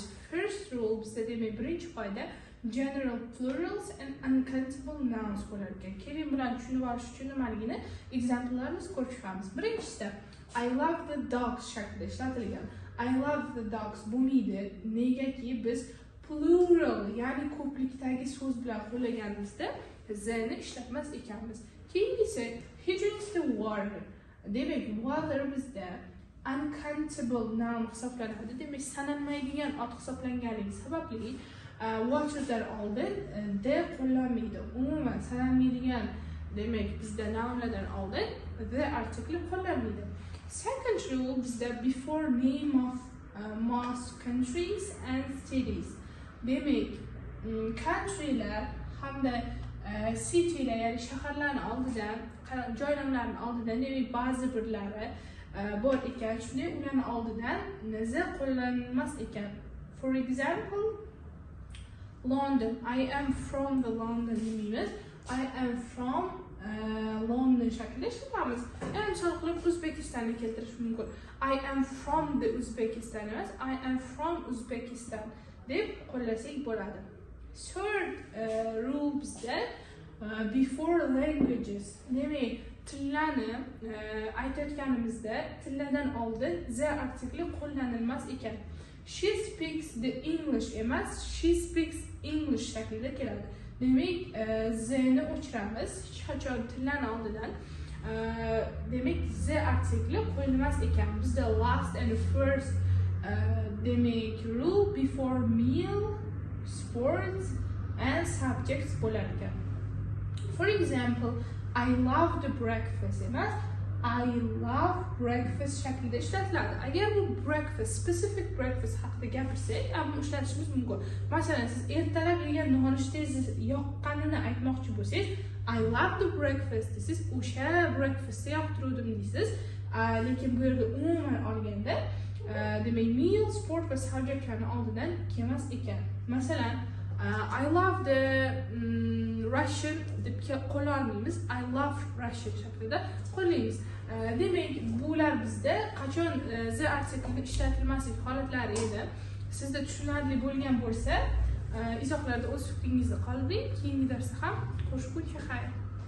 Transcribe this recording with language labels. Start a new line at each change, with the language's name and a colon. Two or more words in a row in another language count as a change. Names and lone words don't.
English: First rule
Uzbek: bizda demak birinchi qoida
English: general plurals and uncountable nouns
Uzbek: bo'lar ekan. Keling bilan tushunib olish uchun nimaligini examplelarni ko'rib chiqamiz.
English: Birinchisi I love the dogs
Uzbek: shaklida ishlatilgan.
English: I love the dogs bo'lmaydi.
Uzbek: Negaki biz plural, ya'ni ko'plikdagi so'z bilan qo'llaganimizda zani ishlatmas ekanmiz.
English: Keyingisi he drinks the water.
Uzbek: Demak, water bizda
English: uncountable noun
Uzbek: hisoblanadi. Demak, sanalmaydigan ot hisoblanganligi sababli waterdan oldin the qo'llanmaydi. Umuman sanalmaydigan, demak bizda nounlardan oldin the artikli qo'llanmaydi.
English: Second rule bizda before name of most countries and cities.
Uzbek: Demek, country'lar hamda city'lar, ya'ni shaharlarning oldidan, joylarning oldidan demek ba'zi birlari bor ekan. Shunday ularning oldidan z qo'llanilmas ekan.
English: For example, London. I am from the London demaymiz. I am from London
Uzbek: shaklida ishlatamiz. Yani misol qilib Uzbekistonni keltirish mumkin.
English: I am from the Uzbekistan emas, I am from Uzbekistan
Uzbek: deb qo'llasak bo'ladi.
English: Third rule bizda before languages.
Uzbek: Demak, tillarni aytayotganimizda tillardan oldin z artikli qo'llanilmas ekan.
English: She speaks the English emas, she speaks English
Uzbek: shaklida keladi. Demek, z'ni o'chiramiz hech qachon tillarning oldidan. Demek, z artikli qo'yilmas ekan.
English: Bizda last and first demek rule before meal, sports and subjects
Uzbek: bo'lar ekan.
English: For example, I love the breakfast emas, I love breakfast
Uzbek: shaklida ishlatiladi. Agar bu breakfast,
English: specific breakfast
Uzbek: haqida gapirsak, ham ishlatishimiz mumkin. Masalan, siz ertalab yegan nonushtangiz yoqqanini aytmoqchi bo'lsangiz,
English: I love the breakfast
Uzbek: desiz, o'sha breakfastni yoqtiruvdim deysiz. Lekin bu yerda umuman olganda, demak, meal, sport va subjektlarning oldidan kelmas ekan. Masalan,
English: I love the Russian
Uzbek: deb qo'lla olmaymiz.
English: I love Russian
Uzbek: shaklida qo'llaymiz. Demak, bular bizda qachon z artiklida ishlatilmaslik holatlari edi. Sizda tushunarli bo'lgan bo'lsa, izohlarda o'z fikringizni qoldiring. Keyingi darsda ham qo'shib xayr.